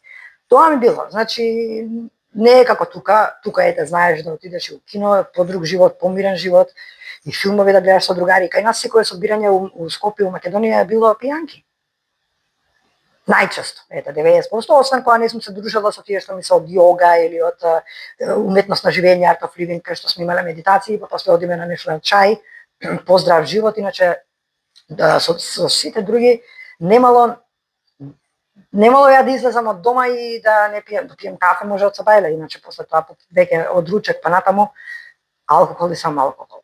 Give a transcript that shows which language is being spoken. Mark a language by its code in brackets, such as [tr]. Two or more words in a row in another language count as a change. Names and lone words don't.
[mk] Тоа ми било, значи не е како тука ете знаеш да отидеш у кино, подруг живот, помирен живот и филмови да гледаш со другари. Кај нас секое собирање у Скопје, у Македонија било пијанки. Најчесто, 90%, освен кога не сум се дружела со тие што ми се од јога или од уметност на живење, [en] art of living, [mk] кај што сме имале медитации, па после одиме на нешто на чај, поздрав живот, иначе со сите други немало ја да излезам од дома и да не пием кафе, може од сабајле, иначе после тоа веќе од ручек па натаму алкохол и само алкохол.